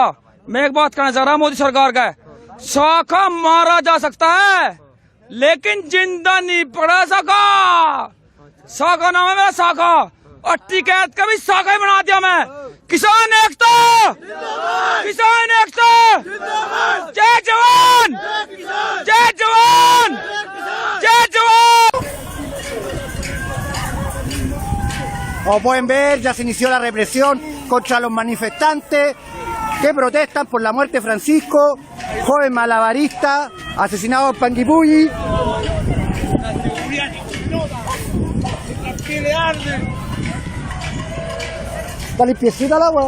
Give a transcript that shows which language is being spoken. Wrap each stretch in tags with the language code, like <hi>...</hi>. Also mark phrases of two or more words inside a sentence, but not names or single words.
<hi>मैं एक बात कहना चाह रहा हूँ मोदी सरकार का, साखा मारा जा सकता है लेकिन जिंदा नहीं पड़ा साखा। साखा नाम है मेरा साखा, और टिकैत का भी साखा ही बना दिया मैं। किसान एकता, किसान एकता, जय जवान, जय जवान, जय जवान।</hi> <es>Como pueden ver, ya se inició la represión contra los manifestantes que protestan por la muerte de Francisco, joven malabarista, asesinado en Panguipulli. ¿Está limpiecita el agua?</es>